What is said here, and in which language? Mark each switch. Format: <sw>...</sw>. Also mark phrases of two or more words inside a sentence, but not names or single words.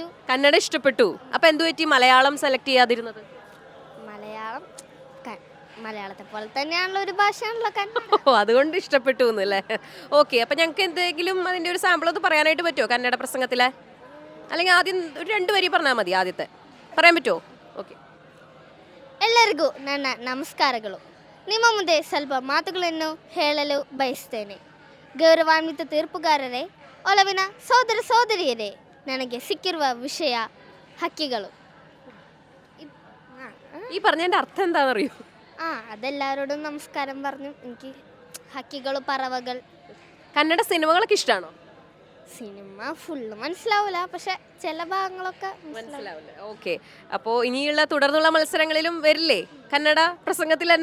<ml>കന്നഡ ഇഷ്ടപ്പെട്ടു. അപ്പൊ എന്തു പറ്റി മലയാളം സെലക്ട് ചെയ്യാതിരുന്നത്? മലയാളം മലയാളത്തെ പോലെ തന്നെയാണല്ലോ ഒരു ഭാഷയാണല്ലോ കന്നഡ. അതുകൊണ്ട് ഇഷ്ടപ്പെട്ടു എന്നല്ലേ? ഓക്കെ, അപ്പൊ ഞങ്ങൾക്ക് എന്തെങ്കിലും അതിന്റെ ഒരു സാമ്പിൾ ഒന്ന് പറയാനായിട്ട് പറ്റുമോ കന്നഡ പ്രസംഗത്തിലെ? അല്ലെങ്കിൽ ആദ്യം ഒരു 2 വരി പറഞ്ഞാൽ മതി ആദ്യത്തെ പറയാൻ പറ്റുമോ?</ml> <kn>ಓಕೆ. ಎಲ್ಲರಿಗೂ ನನ್ನ ನಮಸ್ಕಾರಗಳು. ನಿಮ್ಮ ಮುಂದೆ ಸ್ವಲ್ಪ ಮಾತುಗಳನ್ನು ಹೇಳಲು ಬಯಸ್ತೇನೆ. ಗೌರವಾನ್ವಿತ ತೀರ್ಪುಗಾರರೇ, ಒಲವಿನ ಸೋದರ ಸೋದರಿಯರೇ, ನನಗೆ ಸಿಕ್ಕಿರುವ ವಿಷಯ ಹಕ್ಕಿಗಳು.</kn> <ml>ഈ പറഞ്ഞതിന്റെ അർത്ഥം എന്താണെന്നറിയോ? അതെല്ലാവരോടും നമസ്കാരം പറഞ്ഞു. എനിക്ക് ഹക്കികൾ, പറവകൾ. കന്നഡ സിനിമകളൊക്കെ ഇഷ്ടമാണോ? സിനിമ ഫുള്ള് മനസ്സിലാവില്ല, പക്ഷെ ചില ഭാഗങ്ങളൊക്കെ മനസ്സിലാവില്ല. ഓക്കെ, അപ്പോൾ ഇനിയുള്ള തുടർന്നുള്ള മത്സരങ്ങളിലും വരില്ലേ കന്നഡ പ്രസംഗത്തിൽ തന്നെ?</ml>